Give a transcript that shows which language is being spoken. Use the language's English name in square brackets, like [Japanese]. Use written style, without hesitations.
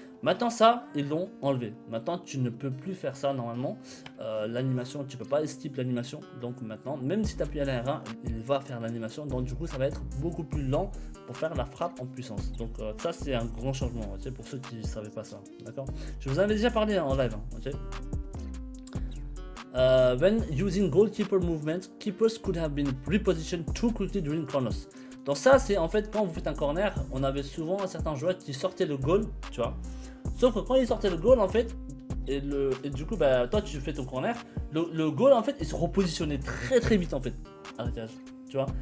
[French] Maintenant ça, ils l'ont enlevé. Maintenant tu ne peux plus faire ça normalement. L'animation, tu peux pas skip l'animation. Donc maintenant, même si tu appuies à L1R1, il va faire l'animation. Donc du coup, ça va être beaucoup plus lent pour faire la frappe en puissance. Donc ça, c'est un grand changement, okay, pour ceux qui ne savaient pas ça. D'accord. Je vous en avais déjà parlé en live. Okay. [English] When using goalkeeper movement, keepers could have been repositioned too quickly during corners. [French] Donc ça, c'est en fait quand vous faites un corner, on avait souvent certains joueurs qui sortaient le goal, tu vois. Sauf que quand ils sortaient le goal en fait, et du coup bah toi tu fais ton corner, le goal en fait il se repositionnait très très vite en fait à la cage, tu vois.